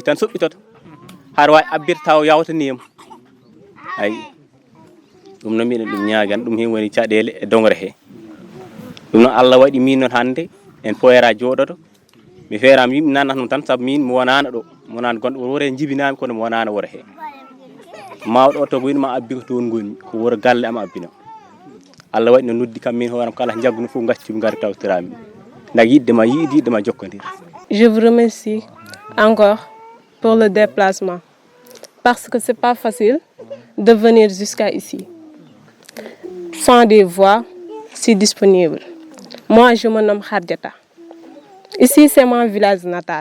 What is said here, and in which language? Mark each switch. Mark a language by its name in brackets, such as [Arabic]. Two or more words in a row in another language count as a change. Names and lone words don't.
[Fula] tan soɓɓitoto haɗa wawi abbirta taw yawtanima ayi ɗum noon mbiɗen ɗum ñaagan ɗum hen woni caɗele e dongre he ɗum noon Allah waɗi min noon hande en poyera jooɗoto mi feerama yimɓe nanata ɗum tan saabu min mi wonano ɗo mi wonano gonɗo wuro he jibinami kono mi wonano wuro he mawɗo o to winma abbi ko toon gonmi ko wuro galle am abbino Allah waɗi no noddi kam min hooram kala jagguno fof gacci ɗum gari tawtorami ndak yiddema yiiɗi yiddema jokkodir. [French] Je vous remercie encore pour le déplacement parce que c'est pas facile de venir jusqu'à ici sans des voies si disponibles. Moi je me nomme Khadjata. Ici, c'est mon village natal.